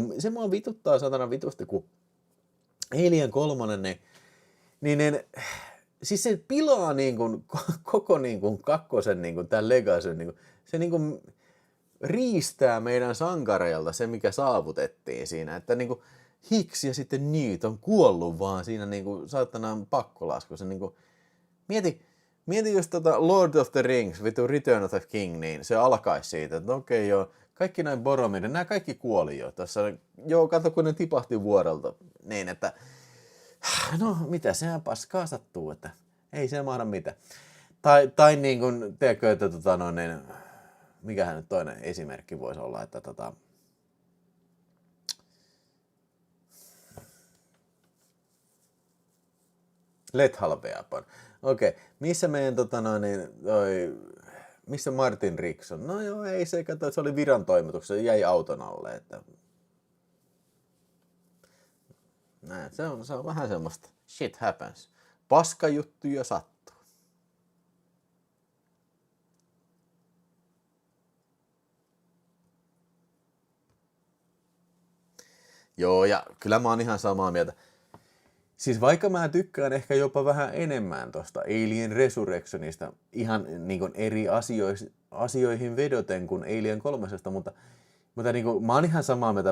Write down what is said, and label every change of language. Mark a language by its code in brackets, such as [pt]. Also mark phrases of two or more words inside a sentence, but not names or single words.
[fi] kuin, se mua vituttaa satana vitusti, kun Alien 3, niin siis se pilaa niin kuin, koko niin kuin, 2, niin kuin, tämän Legacyn, niin kuin, se niin kuin, riistää meidän sankareilta se, mikä saavutettiin siinä, että niin kuin, Hicks ja sitten Newt on kuollut vaan siinä niin kuin, saatanaan pakkolaskussa, niin kuin, Mieti jos Lord of the Rings, vittu Return of the King, niin se alkaisi siitä, että okei joo, kaikki näin Boromirin, nämä kaikki kuoli jo. Tässä, joo, kato kun ne tipahti vuorelta, niin että, no mitä sehän paskaa sattuu, että ei se mahda mitään. Tai niin kuin, tiedätkö, että niin, mikähän nyt toinen esimerkki voisi olla, että Lethal Weapon. Okei, missä meidän missä Martin Rickson? No joo, ei se, kato, se oli viran toimituksessa, jäi auton alle, että näin, se on vähän semmoista [en] shit happens. [fi] Paskajuttuja sattuu. Joo, ja kyllä mä oon ihan samaa mieltä. Siis vaikka mä tykkään ehkä jopa vähän enemmän tosta Alien Resurrectionista ihan niin kuin eri asioihin vedoten kuin Alien 3, mutta niin kuin, mä oon ihan samaa mieltä.